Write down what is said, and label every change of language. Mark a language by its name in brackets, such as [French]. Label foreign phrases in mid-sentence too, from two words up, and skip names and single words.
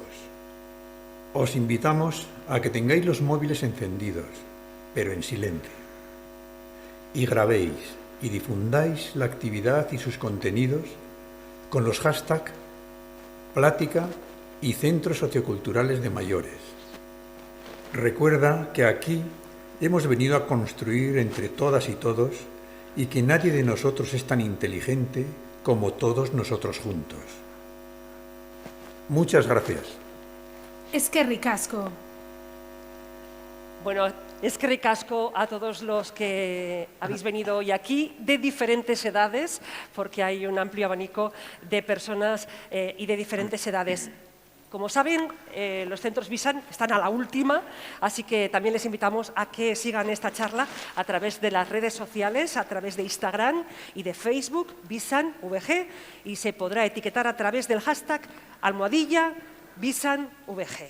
[Spanish] Os invitamos a que tengáis los móviles encendidos, pero en silencio, y grabéis y difundáis la actividad y sus contenidos con los hashtags Plática y Centros Socioculturales de Mayores. Recuerda que aquí hemos venido a construir entre todas y todos y que nadie de nosotros es tan inteligente como todos nosotros juntos. Muchas gracias. [Basque] Eskerrik asko. [Spanish] Bueno, [Basque] eskerrik asko [Spanish] a todos los que habéis venido hoy aquí, de diferentes edades, porque hay un amplio abanico de personas y de diferentes edades. Como saben, los centros Bizan están a la última, así que también les invitamos a que sigan esta charla a través de las redes sociales, a través de Instagram y de Facebook, BizanVG, y se podrá etiquetar a través del hashtag #BizanVG.